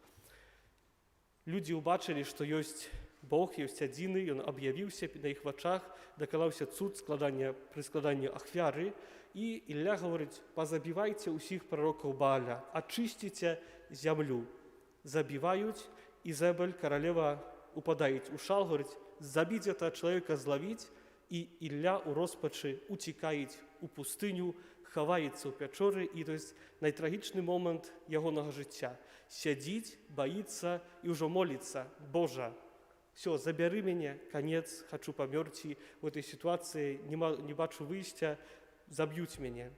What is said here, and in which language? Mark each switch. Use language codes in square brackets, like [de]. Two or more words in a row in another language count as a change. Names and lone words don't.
[be] Людзі ўбачылі, што ёсць Бог, ёсць адзіны, ён аб'явіўся на іх вачах, даканаўся цуд пры складанні ахвяры, і Ілля гаворыць: пазабівайце ўсіх прарокаў Бааля, ачысціце зямлю. Забіваюць, Ізабель, каралева, упадаюць у шал, [ru] говорить: забить этого человека, зловить, [be] и Ілля у розпачы уцікаюць у пустыню, хаваецца ў пячоры, і то есть найтрагічны момант ягонага жыцця. Сядзіць, баіцца і ўжо моліцца: Божа, все, забяры мяне, канец, хачу памёрці, у этой сітуацыі не бачу выйсця, заб'юць мяне.